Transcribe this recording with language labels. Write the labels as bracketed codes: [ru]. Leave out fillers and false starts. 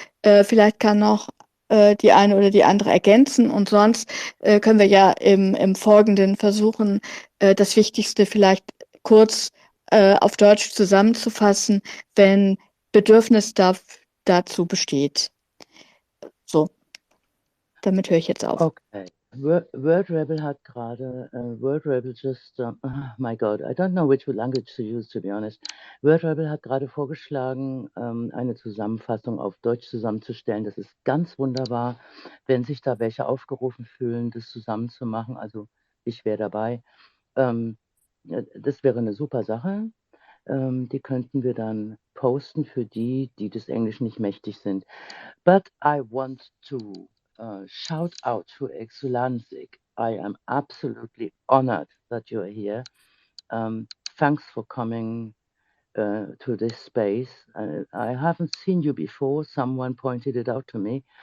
[de] Vielleicht kann noch die eine oder die andere ergänzen und sonst können wir ja im Folgenden versuchen, das Wichtigste vielleicht kurz auf Deutsch zusammenzufassen, wenn Bedürfnis dazu besteht. So, damit höre ich jetzt auf. Okay. [en] Word Rebel [de] hat gerade, [en] Word Rebel just, oh my God, I don't know which language to use, to be honest. [de] Word Rebel hat gerade vorgeschlagen, eine Zusammenfassung auf Deutsch zusammenzustellen. Das ist ganz wunderbar, wenn sich da welche aufgerufen fühlen, das zusammenzumachen. Also ich wäre dabei. Das wäre eine super Sache. Die könnten wir dann posten für die, die des Englischen nicht mächtig sind. [en] But I want to shout out to Exulanzik. I am absolutely honored that you're here. Thanks for coming to this space. I haven't seen you before. Someone pointed it out to me.